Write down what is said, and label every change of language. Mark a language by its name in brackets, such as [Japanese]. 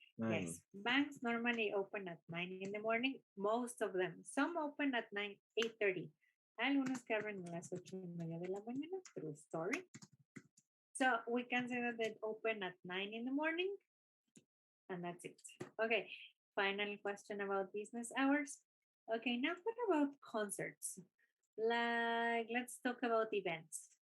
[English] Yes, banks normally open at 9 in the morning. Most of them. Some open at 8:30. [Spanish] Algunos que abren a las 8:30 de la mañana. [English] True story. So we can say that they open at 9 in the morning. And that's it. Okay, final question about business hours. Okay, now what about concerts? Like, let's talk about events.